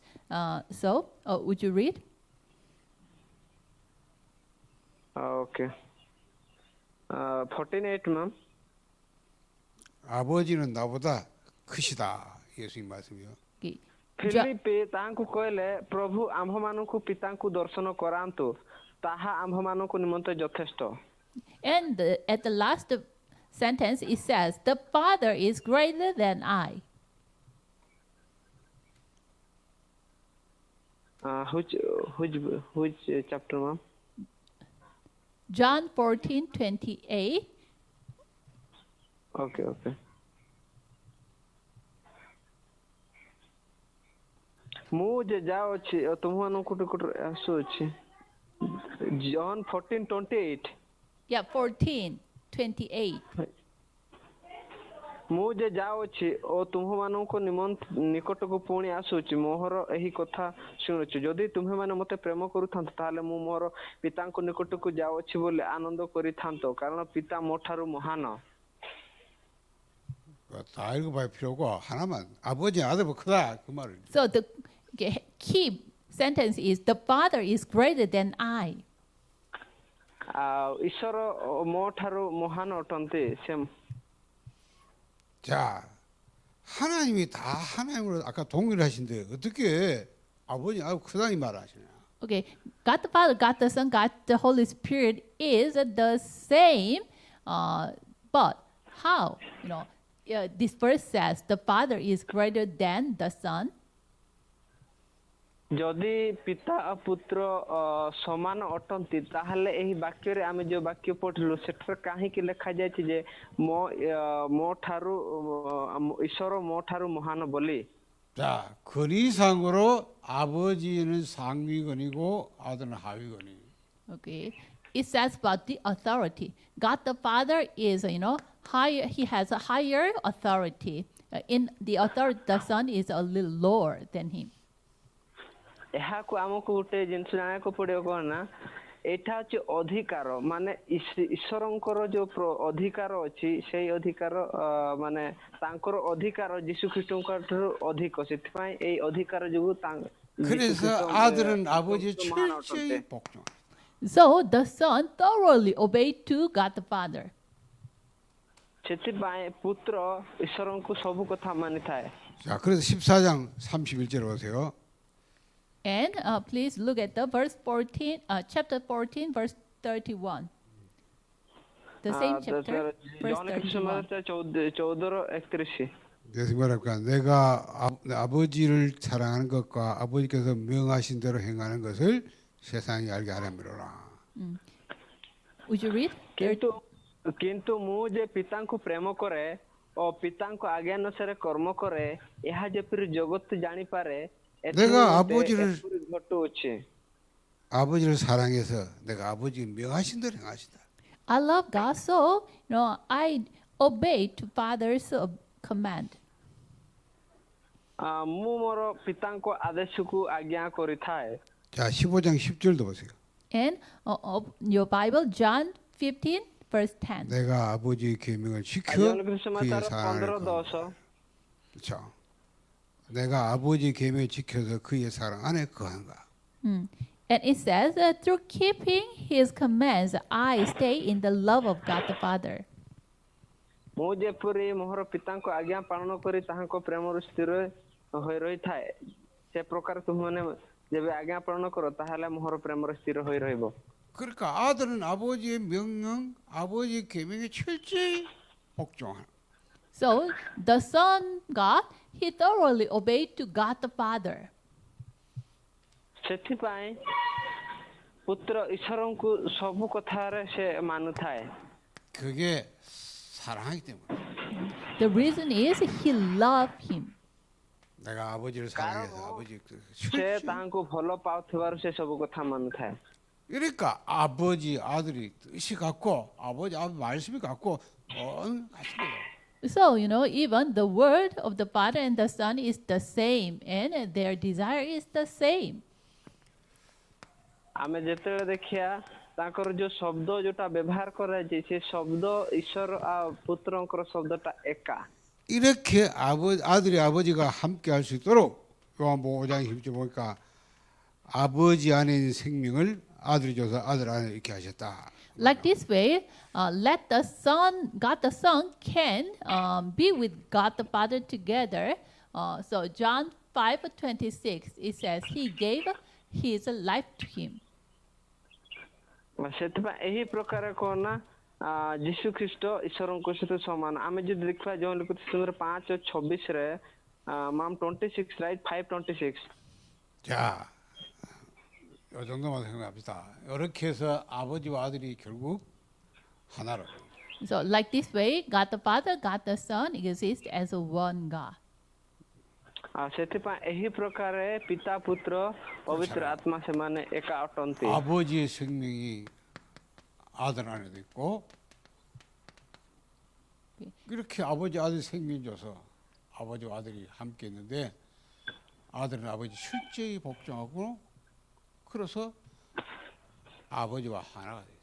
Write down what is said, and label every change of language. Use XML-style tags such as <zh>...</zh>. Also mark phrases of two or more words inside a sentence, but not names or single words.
<en>Would you read? okay 14:8 ma'am</en> <ko>아버지는 나보다 크시다. 예수님 말씀이요.</ko> <en>Okay.</en> <or>ଫିଲିପି ତାଙ୍କୁ କହିଲେ ପ୍ରଭୁ ଆମ୍ଭମାନଙ୍କୁ ପିତାଙ୍କୁ ଦର୍ଶନ କରାନ୍ତୁ ତାହା ଆମ୍ଭମାନଙ୍କ ନିମନ୍ତେ ଯଥେଷ୍ଟ</or> <en>And at the last sentence, it says, "The Father is greater than I." which chapter ma'am John 14:28.</en> <or>okay ମୁଁ ଯେ ଯାଉଛି ତୁମମାନଙ୍କୁ ଆସୁଅଛି John 14:28</or> <en>Yeah, 14:28.</en> <or>ମୁଁ ଯେ ଯାଉଛି ଓ ତୁମମାନଙ୍କ ନିକଟକୁ ପୁଣି ଆସୁଛି ମୋହର ଏହି କଥା ଶୁଣୁଛୁ ଯଦି ତୁମେମାନେ ମୋତେ ପ୍ରେମ କରୁଥାନ୍ତ ତାହେଲେ ମୁଁ ମୋର ପିତାଙ୍କ ନିକଟକୁ ଯାଉଛି ବୋଲି ଆନନ୍ଦ କରିଥାନ୍ତ କାରଣ ପିତା ମୋ ଠାରୁ ମହାନ</or> <ko>다 읽어봐야 필요고 하나만 아버지 아들보다 크다 그 말을.</ko> <en>So the key sentence is, "The Father is greater than I."</en> <or>ଈଶ୍ୱର ମୋ ଠାରୁ ମହାନ ଅଟନ୍ତି ସେ</or> <ko>자, 하나님이 다 하나님으로 아까 동일하신데 어떻게 아버지 아주 크다 이 말을 하시냐?</ko> <en>Okay, God the Father, God the Son, God the Holy Spirit is the same, but how? This verse says the Father is greater than the Son.</en> <or>ଯଦି ପିତା ଓ ପୁତ୍ର ସମାନ ଅଟନ୍ତି ତାହେଲେ ଏହି ବାକ୍ୟରେ ଆମେ ଯୋଉ ବାକ୍ୟ ପଢିଲୁ ସେଠାରେ କାହିଁକି ଲେଖାଯାଇଛି ଯେ ମୋ ଠାରୁ ଈଶ୍ୱର ମୋ ଠାରୁ ମହାନ ବୋଲି</or> <ko>자, 권위상으로 아버지는 상위권이고 아들은 하위권이에요.</ko> <en>Okay, it says about the authority. God the Father is, higher. He has a higher authority. In the authority, the Son is a little lower than him.</en> <or>ଏହାକୁ ଆମକୁ ଗୋଟେ ଜିନିଷ ଜାଣିବାକୁ ପଡିବ କଣ ନା ଏଇଟା ହଉଛି ଅଧିକାର ମାନେ ଈଶ୍ୱରଙ୍କର ଯୋଉ ଅଧିକାର ଅଛି ସେଇ ଅଧିକାର ମାନେ ତାଙ୍କର ଅଧିକାର ଯୀଶୁ ଖ୍ରୀଷ୍ଟଙ୍କ ଠାରୁ ଅଧିକ ସେଥିପାଇଁ ଏଇ ଅଧିକାର ଯୋଗୁ</or> <ko>그래서 아들은 아버지의 철저히 복종.</ko> <en>So the Son thoroughly obeyed to God the Father.</en> <or>ସେଥିପାଇଁ ପୁତ୍ର ଈଶ୍ୱରଙ୍କୁ ସବୁ କଥା ମାନିଥାଏ</or> <ko>자, 그래서 14장 31절 보세요.</ko> <en>And please look at the chapter 14, verse 31. The same chapter, verse 31. 14:31</en> <ko>그래서 말할까? 내가 아버지를 사랑하는 것과 아버지께서 명하신 대로 행하는 것을 세상이 알게 하려미로라.</ko> <en>Would you read?</en> <or>କିନ୍ତୁ ମୁଁ ଯେ ପିତାଙ୍କୁ ପ୍ରେମ କରେ ଓ ଓ ପିତାଙ୍କ ଆଜ୍ଞା ଅନୁସାରେ କର୍ମ କରେ ଏହା ଯେପରି ଜଗତ ଜାଣିପାରେ</or> <ko>내가 아버지를</ko> <or>ଏପରି ଘଟୁଅଛି।</or> <ko>아버지를 사랑해서 내가 아버지 명하신 대로 행하시다.</ko> <en>I love God, so I obey to Father's command.</en> <or>ମୁଁ ମୋର ପିତାଙ୍କ ଆଦେଶକୁ ଆଜ୍ଞା କରିଥାଏ।</or> <ko>자, 15장 10절도 보세요.</ko> <en>And your Bible, John 15, verse 10.</en> <ko>내가 아버지의 계명을 지켜</ko> <or>ଜନ</or> <ko>그의</ko> <or>ସମାଚାର</or> <ko>사랑을 15:10 그렇죠. 내가 아버지의 계명을 지켜서 그의 사랑 안에 거한가.</ko> <en>And it says, through keeping his commands, I stay in the love of God the Father.</en> <or>ମୁଁ ଯେପରି ମୋର ପିତାଙ୍କ ଆଜ୍ଞା ପାଳନ କରି ତାହାଙ୍କ ପ୍ରେମରୁ ସ୍ଥିର ହୋଇ ରହିଥାଏ ସେ ପ୍ରକାର ତୁମମାନେ ଯେବେ ଆଜ୍ଞା ପାଳନ କର ତାହେଲେ ମୋର ପ୍ରେମରେ ସ୍ଥିର ହୋଇ ରହିବ।</or> <ko>그러니까 아들은 아버지의 명령, 아버지의 계명에 철저히 복종하는.</ko> <en>So the Son God, he thoroughly obeyed to God the Father.</en> <or>ସେଥିପାଇଁ ପୁତ୍ର ଈଶ୍ୱରଙ୍କୁ ସବୁ କଥାରେ ସେ ମାନୁଥାଏ।</or> <ko>그게 사랑하기 때문에.</ko> <en>The reason is he loved him.</en> <ko>내가 아버지를 사랑해서 아버지</ko> <or>ସେ</or> <ko>철저히.</ko> <or>ତାହାଙ୍କୁ ଭଲ ପାଉଥିବାରୁ ସେ ସବୁ କଥା ମାନୁଥାଏ।</or> <ko>그러니까 아버지 아들이 뜻이 같고 아버지 말씀이 같고 같은 거예요.</ko> <en>So, even the word of the Father and the Son is the same, and their desire is the same.</en> <or>ଆମେ ଯେତେବେଳେ ଦେଖିବା ତାଙ୍କର ଯୋଉ ଶବ୍ଦ ଯୋଉଟା ବ୍ୟବହାର କରାଯାଇଛି ସେ ଶବ୍ଦ ଈଶ୍ୱର ଆଉ ପୁତ୍ରଙ୍କର ଶବ୍ଦଟା ଏକା।</or> <ko>이렇게 아들이 아버지가 함께 할 수 있도록 요한복음 5장 10절 보니까 아버지 안에 있는 생명을 아들이 줘서 아들 안에 이렇게 하셨다.</ko> <en>Like this way, let the Son, God the Son, can be with God the Father together. So John 5:26, it says, He gave His life to Him.</en> <or>ସେଥିପାଇଁ ଏହି ପ୍ରକାର କଣ ନା ଯୀଶୁ ଖ୍ରୀଷ୍ଟ ଈଶ୍ୱରଙ୍କ ସହିତ ସମାନ। ଆମେ ଯଦି ଦେଖିବା ଯେଉଁ ଲିଖିତ 5:26ରେ ମାମ୍ 26 right 5:26</or> <ko>자, 이 정도만 생각합시다. 이렇게 해서 아버지와 아들이 결국 하나로.</ko> <en>So like this way, God the Father, God the Son exist as a one God.</en> <or>ସେଥିପାଇଁ ଏହି ପ୍ରକାରେ ପିତା ପୁତ୍ର ପବିତ୍ର ଆତ୍ମା ସେମାନେ ଏକା ଅଟନ୍ତି।</or> <ko>아버지의 생명이 아들 안에도 있고 이렇게 아버지 아들 생명 줘서 아버지와 아들이 함께 있는데 아들은 아버지 실제히 복종하고 그래서 아버지와 하나가 돼요.</ko>